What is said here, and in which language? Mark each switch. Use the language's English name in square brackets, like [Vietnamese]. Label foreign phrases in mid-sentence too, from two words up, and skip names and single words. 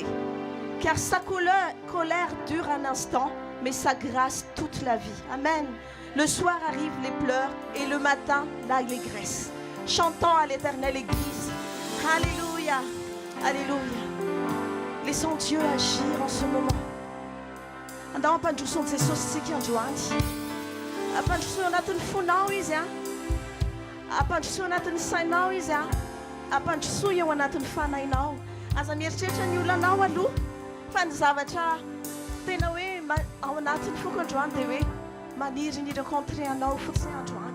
[French] Car sa colère dure un instant, mais sa grâce toute la vie. Amen. Le soir arrivent les pleurs et le matin, l'allégresse. Chantons à l'Éternel, Église. Alléluia. Alléluia. Laissons Dieu agir en ce moment. [Malagasy] Andao pandroso ny Jesosy tsika andro anty. Ampandroso anatin'ny fonao izy a. Ampandroso anatin'ny sainao izy a. Ampandroso eo anatin'ny fanainao. Aza mieritreritra ny olanao aloha fa ny zavatra tena hoe ao anatin'ny foko androany dia hoe maniry ny rencontre anao fotsiny androany.